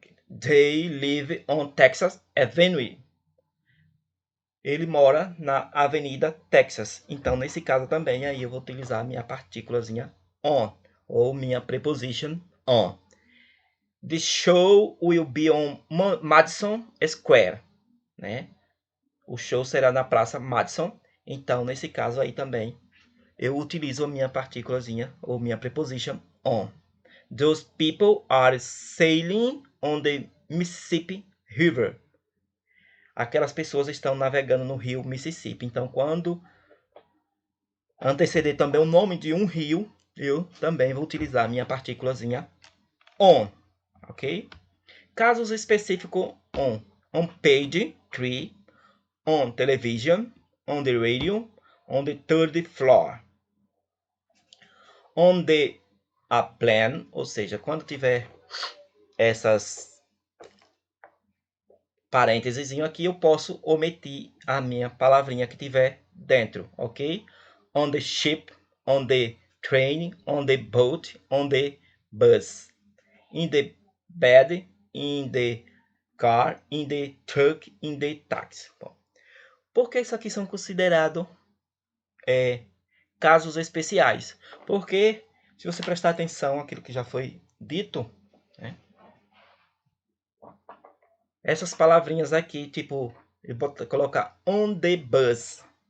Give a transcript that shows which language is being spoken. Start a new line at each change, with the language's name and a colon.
English: They live on Texas Avenue.
Portuguese: Ele mora na Avenida Texas. Então, nesse caso também, aí eu vou utilizar minha partículazinha on, ou minha preposition on.
English: The show will be on Madison Square, né?
Portuguese: O show será na Praça Madison. Então, nesse caso aí também, eu utilizo a minha partículazinha, ou minha preposition on.
English: Those people are sailing on the Mississippi River.
Portuguese: Aquelas pessoas estão navegando no rio Mississippi. Então, quando anteceder também o nome de um rio, eu também vou utilizar a minha partículazinha on, ok? Casos específicos
English: on page 3, on television, on the radio, on the third floor. On the a plan,
Portuguese: ou seja, quando tiver essas parênteses aqui, eu posso omitir a minha palavrinha que tiver dentro, ok?
English: On the ship, on the train, on the boat, on the bus, in the bed, in the car, in the truck, in the taxi.
Portuguese: Bom, por que isso aqui são considerados casos especiais? Porque, se você prestar atenção àquilo que já foi dito, né? Essas palavrinhas aqui, tipo, eu vou colocar
English: on the bus.